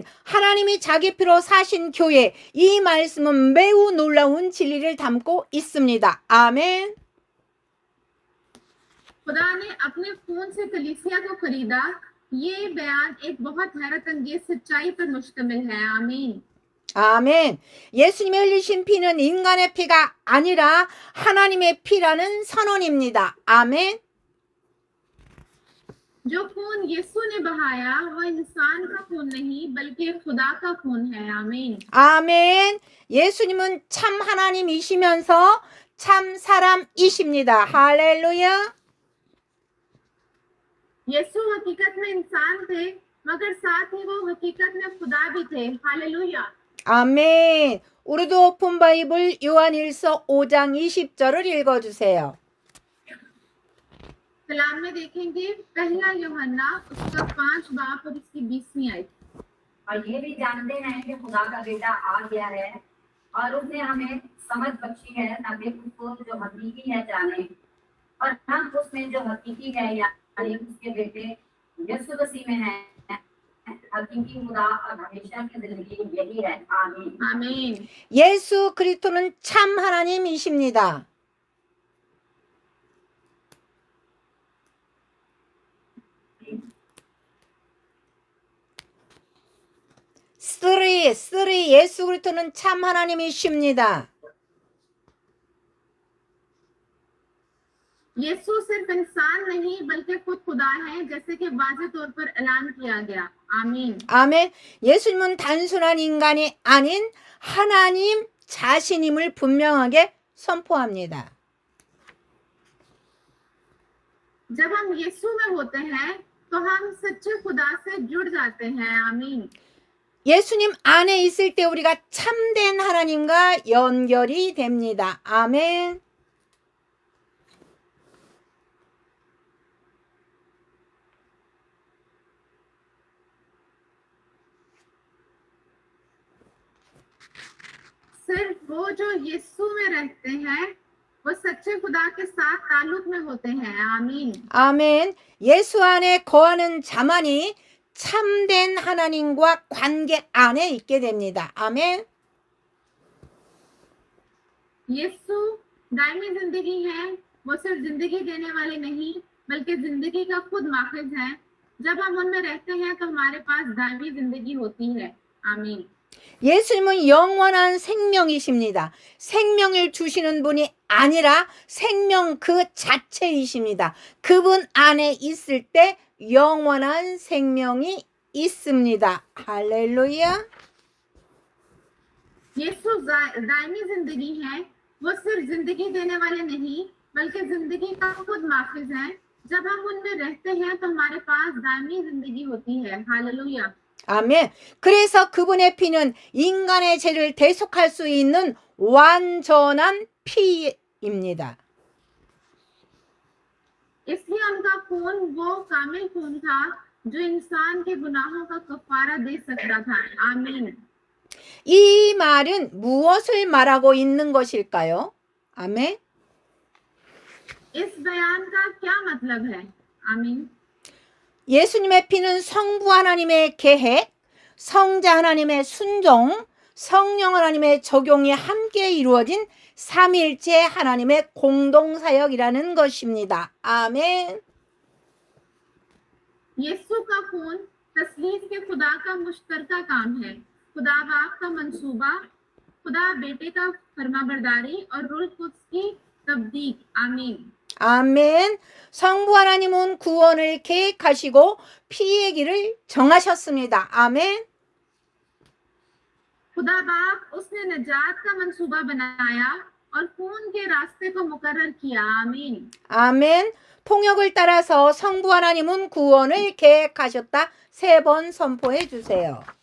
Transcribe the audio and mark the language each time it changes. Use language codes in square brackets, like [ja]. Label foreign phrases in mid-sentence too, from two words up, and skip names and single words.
[ko] 하나님이 자기 피로 사신 교회, 이 말씀은 매우 놀라운 진리를 담고 있습니다. 아멘. [ur] خدا نے اپنے خون سے کلیسیا کو خریدا، یہ بیان ایک بہت حیرت انگیز سچائی پر مشتمل ہے. आमीन। [ko] 아멘. 예수님이 흘리신 피는 인간의 피가 아니라 하나님의 피라는 선언입니다. 아멘. [ur] جو خون یسوع نے بہایا وہ انسان کا خون نہیں بلکہ خدا کا خون ہے. आमीन। [ko] 아멘. 예수님은 참 하나님이시면서 참 사람이십니다. 할렐루야. [ur] یسوع حقیقت میں انسان تھے مگر ساتھ ہی وہ حقیقت میں خدا بھی تھے. हालेलुया। [ko] 아멘. 우리도 [en] open Bible [ko] 요한일서 5장 20절을 읽어주세요. [ur] کلام میں دیکھیں گے پہلا یوحنا اس کا 5 باب اور اس کی 20ویں آیت. اور یہ بھی جانتے ہیں کہ خدا کا بیٹا آ گیا ہے اور اس نے ہمیں سمجھ بخشی ہے تاکہ اس کو جو حقیقی ہے جانے اور ہم اس میں جو حقیقی ہے یعنی اس کے بیٹے یسوع مسیح میں ہے حقیقی خدا اور ہمیشہ کی زندگی یہی ہے. आमीन। आमीन। [ko] 예수 그리스도는 참 하나님이십니다. 쓰리 예수 그리스도는 참 하나님이십니다. [ur] یسوع صرف انسان نہیں بلکہ خود خدا ہے جیسے کہ واضح طور پر اعلان کیا گیا. आमीन। [ko] 아멘. 예수님은 단순한 인간이 아닌 하나님 자신임을 분명하게 선포합니다. [ur] جب ہم یسوع میں ہوتے ہیں تو ہم سچے خدا سے جڑ جاتے ہیں. आमीन। [ko] 예수님 안에 있을 때 우리가 참된 하나님과 연결이 됩니다. 아멘. [ur] صرف وہ جو یسوع میں رہتے ہیں وہ سچے خدا کے ساتھ تعلق میں ہوتے ہیں. आमीन। [ko] 아멘. 예수 안에 거하는 자만이 참된 하나님과 관계 안에 있게 됩니다. 아멘. [ur] یسوع دائمی زندگی ہے. وہ صرف زندگی دینے والے نہیں بلکہ زندگی کا خود ماخذ ہے. جب ہم ان میں رہتے ہیں تو ہمارے پاس دائمی زندگی ہوتی ہے. आमीन। [ko] 예수님은 영원한 생명이십니다. 생명을 주시는 분이 아니라 생명 그 자체이십니다. 그분 안에 있을 때 영원한 생명이 있습니다. 할렐루야. [ur] یسوع دائمی زندگی ہے. وہ صرف زندگی دینے والے نہیں بلکہ زندگی کا خود ماخذ ہے. جب ہم ان میں رہتے ہیں تو ہمارے پاس دائمی زندگی ہوتی ہے. हालेलुया। [ko] 아멘. 그래서 그분의 피는 인간의 죄를 대속할 수 있는 완전한 피입니다. [ur] اس لیے ان کا خون وہ کامل خون تھا جو انسان کے گناہوں کا کفارہ دے سکتا تھا. आमीन। [ko] 이 말은 무엇을 말하고 있는 것일까요? 아멘. [ur] اس بیان کا کیا مطلب ہے؟ آمین. [ko] 예수님의 피는 성부 하나님의 계획, 성자 하나님의 순종, 성령 하나님의 적용이 함께 이루어진 삼일체 하나님의 공동사역이라는 것입니다. 아멘. [ur] یسوع کا خون تسلیف کے خدا کا مشترکہ کام ہے. خدا باپ کا منصوبہ، خدا بیٹے کا فرمانبرداری اور روح قدس کی تبدیق. आमीन। [ko] 아멘. 성부 하나님은 구원을 계획하시고 피의 길을 정하셨습니다. 아멘. [ur] خدا باپ اس نے نجات کا منصوبہ بنایا اور خون کے راستے کو مقرر کیا. आमीन। [ko] 아멘. 통역을 따라서 성부 하나님은 구원을 계획하셨다. 3번 선포해 주세요.